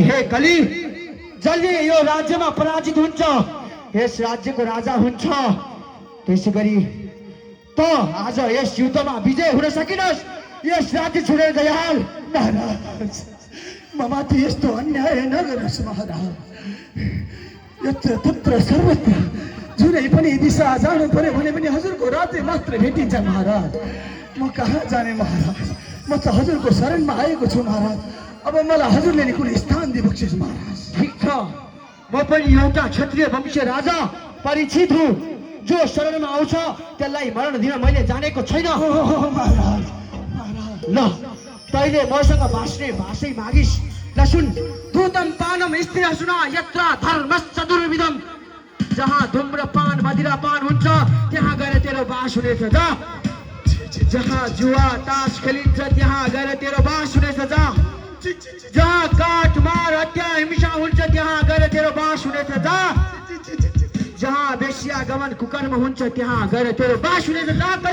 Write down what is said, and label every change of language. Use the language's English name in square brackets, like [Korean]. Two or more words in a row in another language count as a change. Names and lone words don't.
[Nepali] हे कली, जसले यो राज्यमा पराजित हुन्छ यस राज्यको राजा हुन्छ। त्यसै गरी त आज यस युद्धमा विजय हुन सकिनस्, यस राज्य छोडेर गइहाल। महाराज ममाथि यस्तो अन्याय नगर्नुहोस् महाराज। यत्र तत्र सर्वत्र जुनै पनि दिशा जानु पर्यो भने पनि हजुरको राज्य मात्र भेटिन्छ महाराज। म कहाँ जाने महाराज, म त हजुरको शरणमा आएको छु महाराज। अब मलाई हजुरले नि कुनै स्थान दिबक्सिस् महाराज। ठिक छ, म पनि एउटा क्षत्रिय वंशीय राजा परिचित हुँ। जो शरणमा आउँछ त्यसलाई मरण दिन मैले जानेको छैन। महाराज ल तैले मसँग बाँच्ने भाषै मागिस्। ल सुन, [Sanskrit] दूतम पानम स्त्री सुना यत्र धर्मश्च दुर्विधम। [Nepali] जहाँ धूम्रपान मदिरापान हुन्छ त्यहाँ गएर तेरो बास हुनेछ जा। जहाँ जुवा तास खेलिन्छ त्यहाँ गएर तेरो बास हुनेछ जा। जहाँ काटमार हत्या हिंसा हुन्छ त्यहाँ गएर तेरो बास हुनेछ जा। जहाँ वेश्या गमन कुकर्म हुन्छ त्यहाँ गएर तेरो बास हुनेछ जा।